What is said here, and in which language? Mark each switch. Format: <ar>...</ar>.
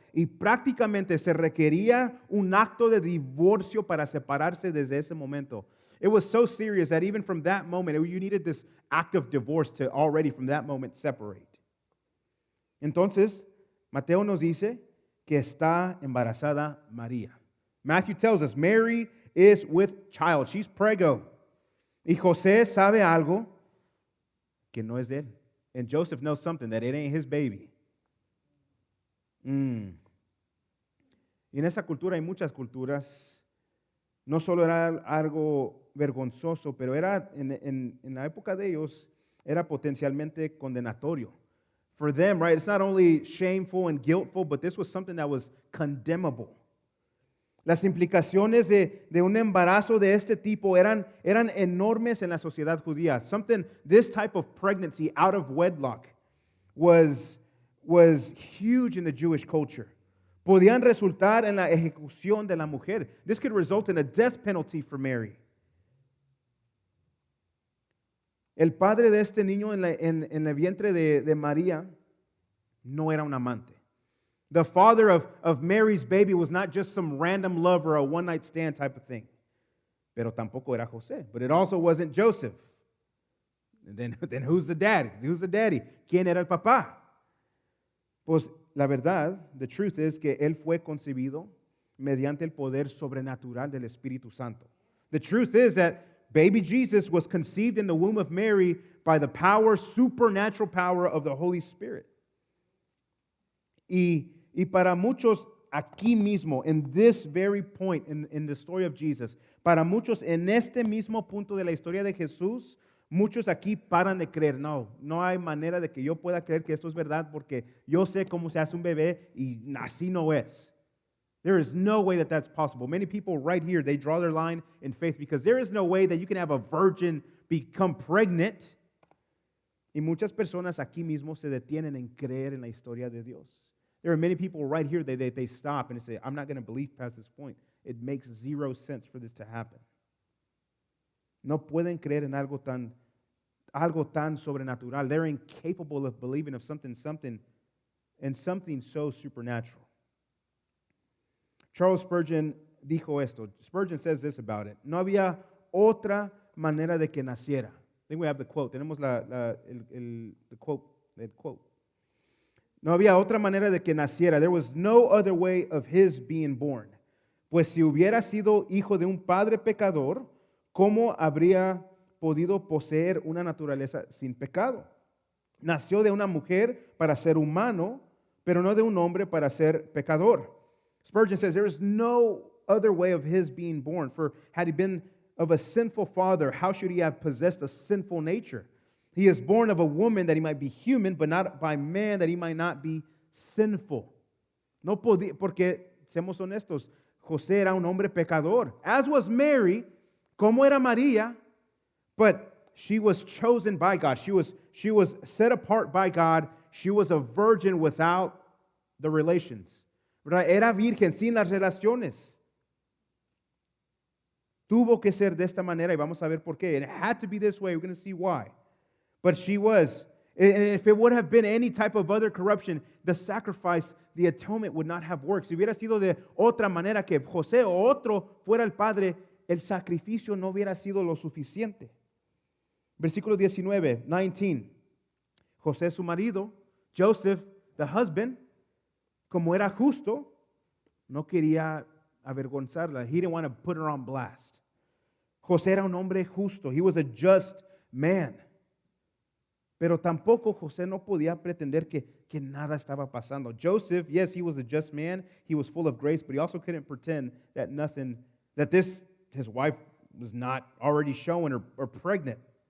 <es>Y prácticamente se requería un acto de divorcio para separarse desde ese momento.</es> <en>It was so serious that even from that moment, you needed this act of divorce to already from that moment separate.</en> <es>Entonces, Mateo nos dice que está embarazada María.</es> <en>Matthew tells us Mary is with child. She's prego.</en> <es>Y José sabe algo que no es de él.</es> <en>And Joseph knows something, that it ain't his baby.</en> <es>Y en esa cultura, hay muchas culturas, no solo era algo vergonzoso, pero era en la época de ellos, era potencialmente condenatorio.</es> <en>For them, right, it's not only shameful and guiltful, but this was something that was condemnable.</en> <es>Las implicaciones de un embarazo de este tipo eran enormes en la sociedad judía.</es> <en>This type of pregnancy out of wedlock was huge in the Jewish culture.</en> <es>Podían resultar en la ejecución de la mujer.</es> <en>This could result in a death penalty for Mary.</en> <es>El padre de este niño en el vientre de María no era un amante.</es> <en>The father of Mary's baby was not just some random lover, a one-night stand type of thing.</en> <es>Pero tampoco era José.</es> <en>But it also wasn't Joseph. And then who's the daddy? Who's the daddy?</en> <es>¿Quién era el papá? Pues la verdad,</es> <en>the truth is</en> <es>que él fue concebido mediante el poder sobrenatural del Espíritu Santo.</es> <en>The truth is that baby Jesus was conceived in the womb of Mary by the supernatural power of the Holy Spirit.</en> <es>Y para muchos aquí mismo,</es> <en>in this very point in the story of Jesus,</en> <es>para muchos en este mismo punto de la historia de Jesús, muchos aquí paran de creer. No hay manera de que yo pueda creer que esto es verdad porque yo sé cómo se hace un bebé y así no es.</es> <en>There is no way that that's possible. Many people right here, they draw their line in faith because there is no way that you can have a virgin become pregnant.</en> <es>Y muchas personas aquí mismo se detienen en creer en la historia de Dios.</es> <en>There are many people right here that they stop and they say, I'm not going to believe past this point. It makes zero sense for this to happen.</en> <es>No pueden creer en algo tan sobrenatural.</es> <en>They're incapable of believing of something so supernatural.</en> <es>Charles Spurgeon dijo esto.</es> <en>Spurgeon says this about it.</en> <es>No había otra manera de que naciera.</es> <en>I think we have the quote.</en> <es>Tenemos el quote. No había otra manera de que naciera. There was no other way of his being born. Pues si hubiera sido hijo de un padre pecador, ¿cómo habría podido poseer una naturaleza sin pecado? Nació de una mujer para ser humano, pero no de un hombre para ser pecador.</es> <en>Spurgeon says there is no other way of his being born. For had he been of a sinful father, how should he have possessed a sinful nature? He is born of a woman that he might be human, but not by man that he might not be sinful.</en> <es>No podía, porque, seamos honestos, José era un hombre pecador,</es> <en>as was Mary,</en> <es>como era María,</es> <en>but she was chosen by God. She was set apart by God. she was a virgin without the relations.</en> <es>¿Verdad? Era virgen sin las relaciones. Tuvo que ser de esta manera y vamos a ver por qué.</es> <en>And it had to be this way. We're going to see why. But she was. And if it would have been any type of other corruption, the sacrifice, the atonement would not have worked.</en> <es>Si hubiera sido de otra manera que José o otro fuera el padre, el sacrificio no hubiera sido lo suficiente. Versículo 19. José su marido,</es> <en>Joseph, the husband,</en> <es>como era justo, no quería avergonzarla.</es> <en>He didn't want to put her on blast.</en> <es>José era un hombre justo.</es> <en>He was a just man.</en> <es>Pero tampoco José no podía pretender que nada estaba pasando.</es> <en>Joseph, yes, he was a just man. He was full of grace, but he also couldn't pretend that his wife was not already showing or pregnant.</en>